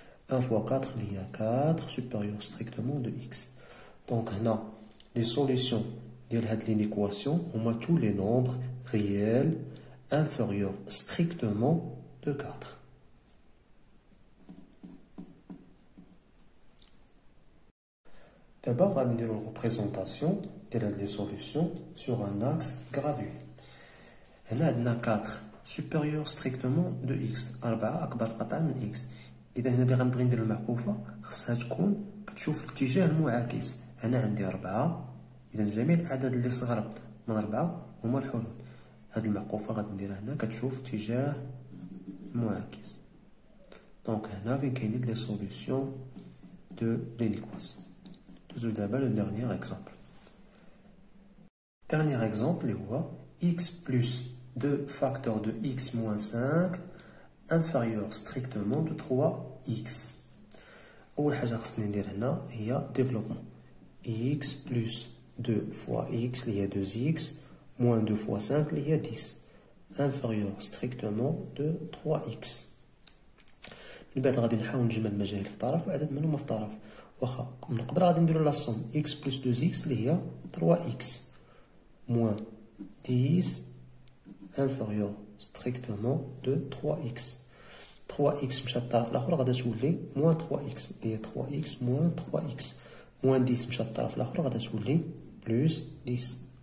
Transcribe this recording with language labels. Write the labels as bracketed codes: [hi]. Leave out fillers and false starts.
[fr] 1 fois 4 اللي هي 4 supérieur strictement de x دونك هنا لي سوليسيون ديال هاد لينيكواسيون هما tous les nombres réels inférieurs strictement de 4 D'abord, on va faire une représentation des solutions sur un axe gradué. On a 4 supérieur strictement de x. [ar] 4 أكبر قطعة من x. إذا هنا اللي غنبغي ندير المعقوفة خصها تكون كتشوف الاتجاه المعاكس. أنا عندي 4 إذا جميع الأعداد اللي صغر من 4 هما الحلول. هاد المعقوفة غادي نديرها هنا كتشوف اتجاه معاكس. دونك هنا فين كاينين لي سوليسيون دو لينيكواسيون. [fr] D'abord le dernier exemple. Dernier exemple, x plus 2 facteur de x moins 5 inférieur strictement de 3x. [ar] أول حاجة خصني ندير هنا هي développement. [fr] x plus 2 fois x اللي هي 2x moins 2 fois 5 اللي هي 10 inférieur strictement de 3x. [ar] من بعد غادي نحاول نجمع المجاهيل في الطرف وعدد منهم في الطرف. واخا من قبل غادي نديرو لا سوم x plus 2x اللي هي 3x moins 10 inférieur strictement de 3x 3x مشات للطرف الاخر غادي تولي moins 3x اللي هي 3x moins 3x moins 10 مشات للطرف الاخر غادي تولي plus 10